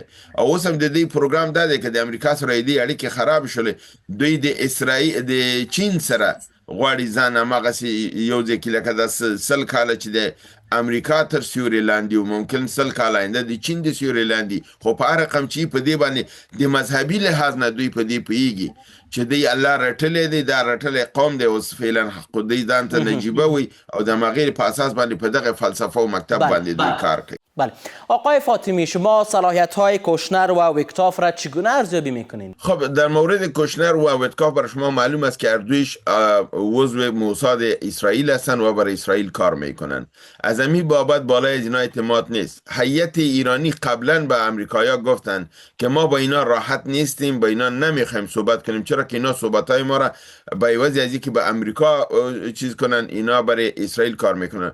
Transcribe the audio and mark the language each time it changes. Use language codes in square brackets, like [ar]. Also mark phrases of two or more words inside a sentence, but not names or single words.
[ps] او اوس هم د دوی پروګرام دا دی که د امریکا سره یې دې اړیکې خراب شولې، دوی د چین سره غواړي ځان هماغسې یو ځای کې لکه دا 100 کاله چې د امریکا تر سیوري لاندې او ممکن 100 کاله آینده د چین د سیوري لاندې، خو په هر رقم چې په دې باندې د مذهبي لحاظ نه دوی په دې پوهېږي چې دوی الله رټلی دی، دا رټلی قوم دی. اوس فعلا دوی ځان ته نجیبه وي او د همغې په اساس باندې په دغه فلسفه او مکتب باندې دوی کار کوي. [fa] بله آقای فاطمی، شما صلاحیت های کوشنر و ویتکاف را چگونه ارزیابی میکنین؟ خب در مورد کوشنر و ویتکاف برای شما معلوم است که اردویش عضو موساد اسرائیل هستند و برای اسرائیل کار میکنن. از همین بابت بالای از اینا اعتماد نیست. هیئت ایرانی قبلا به امریکایی‌ها گفتن که ما با اینا راحت نیستیم، با اینا نمیخوایم صحبت کنیم، چرا که اینا صحبت‌های ما را به عوض از اینکه به امریکا چیز کنن اینا برای اسرائیل کار میکنن.